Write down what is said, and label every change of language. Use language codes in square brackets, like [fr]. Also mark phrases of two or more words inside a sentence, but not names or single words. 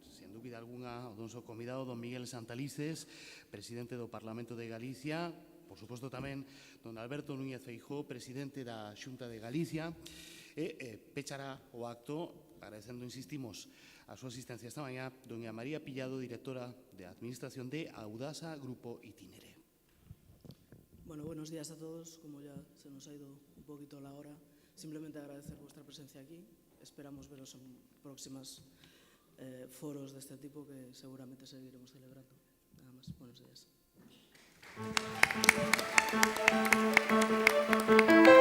[gl] Sin dúbida alguna, o noso convidado, don Miguel Santalices, presidente do Parlamento de Galicia, por suposto tamén don Alberto Núñez Feijóo, presidente da Xunta de Galicia, e pechará o acto, agradecendo, insistimos, a súa asistencia esta mañá, doña María Pillado, directora de Administración de Audasa Grupo Itinere. [es] Bueno, buenos días a todos. Como ya se nos ha ido un poquito la hora, simplemente agradecer vuestra presencia aquí. Esperamos veros en próximas foros de este tipo que seguramente seguiremos celebrando. Nada más. Buenos días.